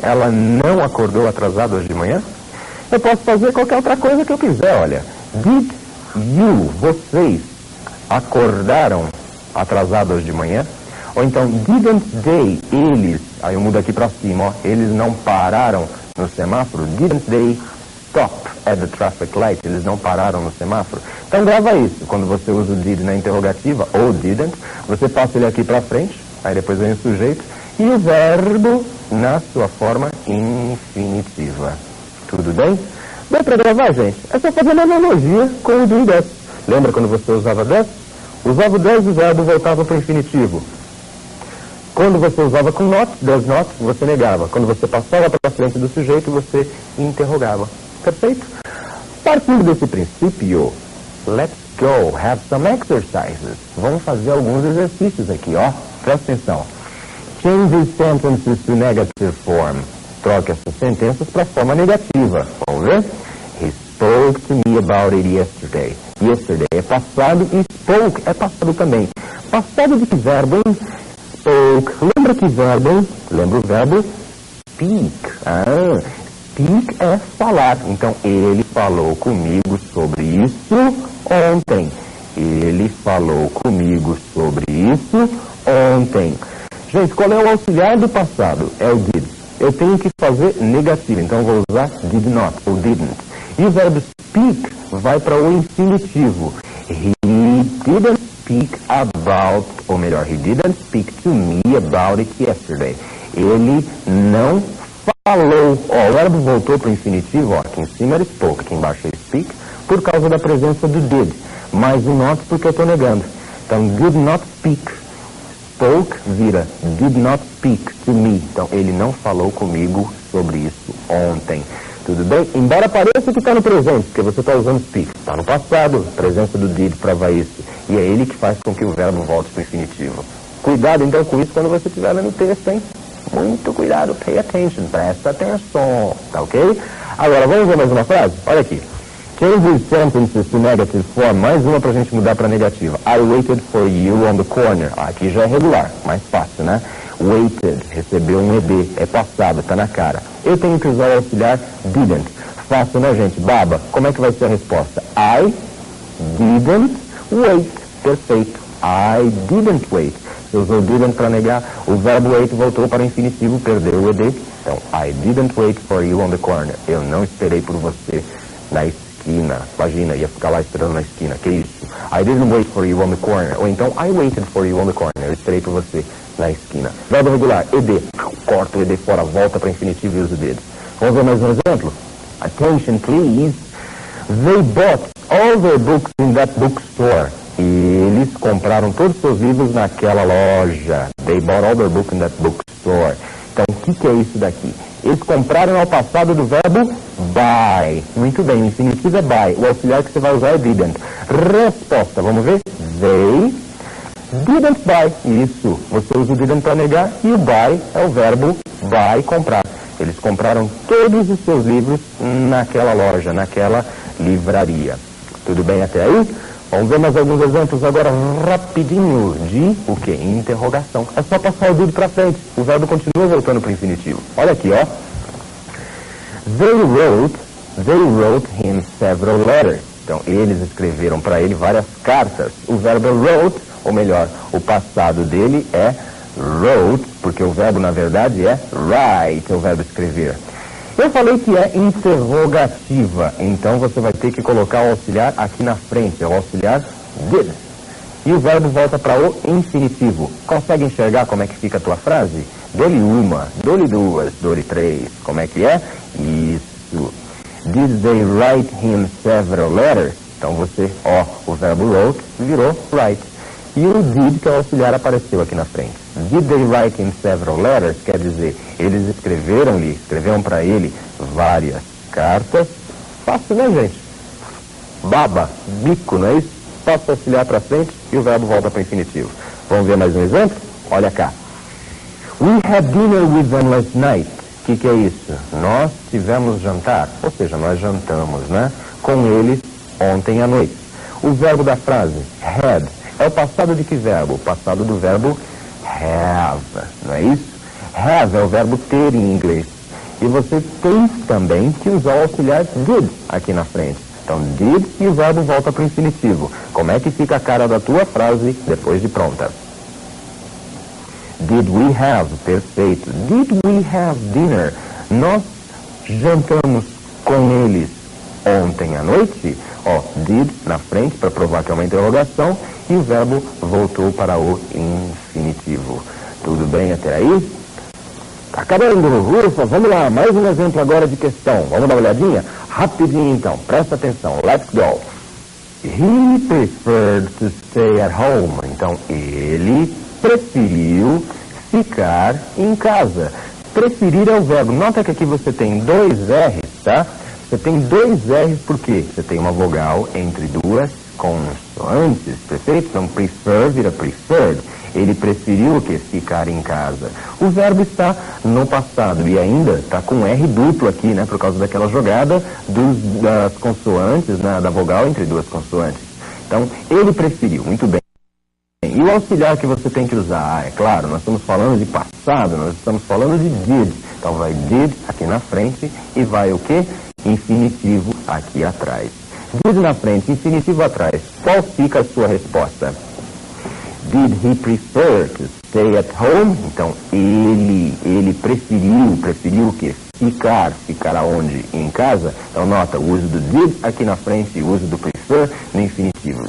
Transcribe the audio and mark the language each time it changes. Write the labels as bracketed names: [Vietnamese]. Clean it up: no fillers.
[Portuguese] Ela não acordou atrasada hoje de manhã? Eu posso fazer qualquer outra coisa que eu quiser, olha. [English] Did you, [Portuguese] vocês, acordaram atrasados hoje de manhã? Ou então, [English] didn't they, [Portuguese] eles, aí eu mudo aqui para cima, ó, eles não pararam no semáforo? [English] Didn't they stop at the traffic light? [Portuguese] Eles não pararam no semáforo? Então grava isso. Quando você usa o did na interrogativa, ou didn't, você passa ele aqui para frente, aí depois vem o sujeito, e o verbo na sua forma infinitiva. Tudo bem? Deu para gravar, gente? É só fazer uma analogia com o do e does. Lembra quando você usava does? Usava o does e o verbo voltava para o infinitivo. Quando você usava com not, does not, você negava. Quando você passava para frente do sujeito, você interrogava. Perfeito? Partindo desse princípio, [English] let's go, have some exercises. [Portuguese] Vamos fazer alguns exercícios aqui, ó. Presta atenção. [English] Change these sentences to negative form. [Portuguese] Troque essas sentenças para a forma negativa. Vamos ver? [English] He spoke to me about it yesterday. [Portuguese] Yesterday é passado e spoke é passado também. Passado de que verbo, hein? Spoke. Lembra que verbo, hein? Lembra o verbo speak. Speak é falar. Então, ele falou comigo sobre isso ontem. Ele falou comigo sobre isso ontem. Gente, qual é o auxiliar do passado? É o did. Eu tenho que fazer negativo, então eu vou usar did not ou didn't. E o verbo speak vai para o infinitivo. [English] He didn't speak about, [Portuguese] ou melhor, [English] he didn't speak to me about it yesterday. [Portuguese] Ele não falou. Ó, o verbo voltou para o infinitivo, ó, aqui em cima era spoke, aqui embaixo é speak, por causa da presença do did. Mas o not porque eu estou negando. Então, did not speak. Spoke vira did not speak to me. Então, ele não falou comigo sobre isso ontem. Tudo bem? Embora pareça que está no presente, porque você está usando speak. Está no passado, presença do did prova isso. E é ele que faz com que o verbo volte para o infinitivo. Cuidado, então, com isso quando você estiver lendo o texto, hein? Muito cuidado, [English] pay attention, [Portuguese] presta atenção, tá ok? Agora, vamos ver mais uma frase? Olha aqui. [English] Change these sentences to negative form. [Portuguese] Mais uma para a gente mudar para negativa. [English] I waited for you on the corner. [Portuguese] Aqui já é regular, mais fácil, né? Waited, recebeu um ED, é passado, tá na cara. Eu tenho que usar o auxiliar didn't. Fácil, né, gente? Baba, como é que vai ser a resposta? [English] I didn't wait. Perfeito. I didn't wait. [Portuguese] Você usou didn't para negar, o verbo wait voltou para o infinitivo, perdeu o ED. [English] Então, I didn't wait for you on the corner. [Portuguese] Eu não esperei por você na esquina. Imagina, ia ficar lá esperando na esquina. Que isso? [English] I didn't wait for you on the corner. [Portuguese] Ou então, [English] I waited for you on the corner. [Portuguese] Eu esperei por você na esquina. Verbo regular, ED. Corta o ED fora, volta para o infinitivo e usa o did. Vamos ver mais um exemplo? [English] Attention, please. They bought all their books in that bookstore. [Portuguese] Eles compraram todos os seus livros naquela loja. [English] They bought all their books in that bookstore. [Portuguese] Então, o que é isso daqui? Eles compraram ao passado do verbo buy. Muito bem, o infinitivo é buy. O auxiliar que você vai usar é didn't. Resposta, vamos ver? [English] They didn't buy. [Portuguese] Isso, você usa o didn't para negar e o buy é o verbo buy, comprar. Eles compraram todos os seus livros naquela loja, naquela livraria. Tudo bem até aí? Vamos ver mais alguns exemplos agora rapidinho de o que? Interrogação. É só passar o did para frente. O verbo continua voltando para o infinitivo. Olha aqui, ó. [English] They wrote him several letters. [Portuguese] Então, eles escreveram para ele várias cartas. O verbo wrote, ou melhor, o passado dele é wrote, porque o verbo, na verdade, é write, é o verbo escrever. Eu falei que é interrogativa, então você vai ter que colocar o auxiliar aqui na frente, é o auxiliar did. E o verbo volta para o infinitivo. Consegue enxergar como é que fica a tua frase? Dou-lhe uma, dou-lhe duas, dou-lhe três. Como é que é? Isso. [English] Did they write him several letters? [Portuguese] Então você, ó, o verbo wrote virou write. E o did, que é o auxiliar, apareceu aqui na frente. [English] Did they write him several letters? [Portuguese] Quer dizer, eles escreveram para ele várias cartas. Fácil, né, gente? Baba, bico, não é isso? Passa o auxiliar para frente e o verbo volta para o infinitivo. Vamos ver mais um exemplo? Olha cá. [English] We had dinner with them last night. [Portuguese] O que é isso? Nós tivemos jantar, ou seja, nós jantamos, né? Com eles ontem à noite. O verbo da frase, had, é o passado de que verbo? O passado do verbo have, não é isso? Have é o verbo ter em inglês. E você tem também que usar o auxiliar did aqui na frente. Então, did e o verbo volta para o infinitivo. Como é que fica a cara da tua frase depois de pronta? [English] Did we have? Perfeito. Did we have dinner? Nós [Portuguese] Jantamos com eles ontem à noite. Ó, did na frente para provar que é uma interrogação e o verbo voltou para o infinitivo. Tudo bem até aí? Tá acabando, ufa, vamos lá, mais um exemplo agora de questão. Vamos dar uma olhadinha? Rapidinho então, presta atenção, [English] let's go. He preferred to stay at home. [Portuguese] Então, ele preferiu ficar em casa. Preferir é o verbo. Nota que aqui você tem dois R's, tá? Você tem dois R's por quê? Você tem uma vogal entre duas consoantes, perfeito? Então, prefer vira preferred. Ele preferiu o quê? Ficar em casa. O verbo está no passado e ainda está com R duplo aqui, né? Por causa daquela jogada das consoantes, né, da vogal entre duas consoantes. Então, ele preferiu. Muito bem. E o auxiliar que você tem que usar? É claro, nós estamos falando de passado, nós estamos falando de did. Então, vai did aqui na frente e vai o quê? Infinitivo aqui atrás. Did na frente, infinitivo atrás. Qual fica a sua resposta? [English] Did he prefer to stay at home? [Portuguese] Então, ele preferiu o quê? Ficar aonde? Em casa? Então, nota o uso do did aqui na frente e o uso do prefer no infinitivo.